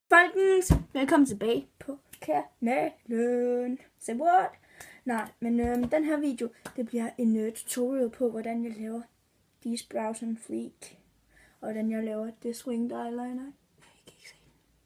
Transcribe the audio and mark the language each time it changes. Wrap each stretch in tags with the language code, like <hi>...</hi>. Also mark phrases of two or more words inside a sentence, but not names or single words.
<da>Folkens, velkommen tilbage på kanalen.</da> <en>Say what?</en> <da>Nej, men den her video, det bliver en tutorial på, hvordan jeg laver</da> <en>these brows and fleek.</en> <da>Og hvordan jeg laver</da> <en>this winged eyeliner.</en> <da>Jeg kan ikke se den.</da>